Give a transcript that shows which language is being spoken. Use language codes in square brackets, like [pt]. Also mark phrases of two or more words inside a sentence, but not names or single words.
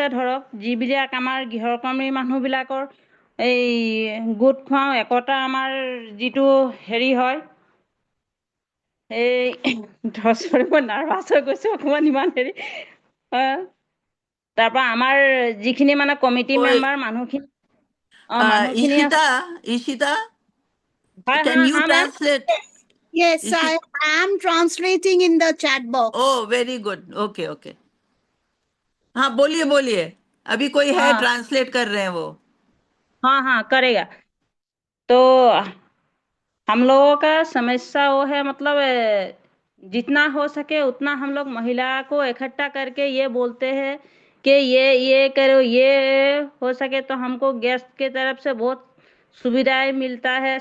[as] ধৰক যিবিলাক আমাৰ গৃহকৰ্মী মানুহবিলাকৰ এই গোট খুৱাওঁ একতা, আমাৰ যিটো হেৰি হয়, এই ধৰি মই নাৰ্ভাছ হৈ গৈছোঁ অকণমান, ইমান হেৰি। তাৰপৰা আমাৰ যিখিনি মানে কমিটি Oi, মেম্বাৰ মানুহখিনি আছে। Ishita, হয় [en] can you [as] হয় মেম। [en] translate? Yes, I Ishita? am translating in the chat box. Oh, very good. Okay, okay. [hi] हाँ बोलिए बोलिए, अभी कोई है हाँ ट्रांसलेट कर रहे हैं वो। हाँ हाँ करेगा। तो हम लोगों का समस्या वो है, मतलब जितना हो सके उतना हम लोग महिला को इकट्ठा करके ये बोलते हैं कि ये करो, ये हो सके तो हमको गैस के तरफ से बहुत सुविधाएं मिलता है।